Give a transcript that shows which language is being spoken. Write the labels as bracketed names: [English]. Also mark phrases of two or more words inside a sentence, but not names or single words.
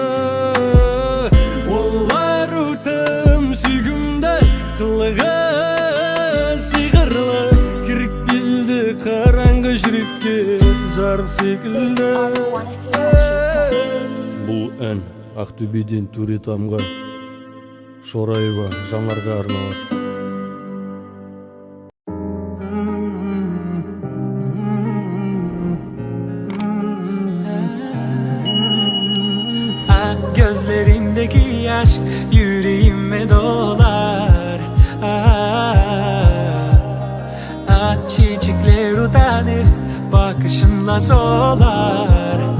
[Kazakh] Олар өтім сүйкімді қылығы сиқырлы, кіріп келді қараңғы жүрекке жарық секілді. Бұл ән Ақтөбеден Төретамға, Шораева Жанарға арналады. [Turkish] Gözlerindeki aşk yüreğime dolar. Çiçekler utanır, bakışınla solar.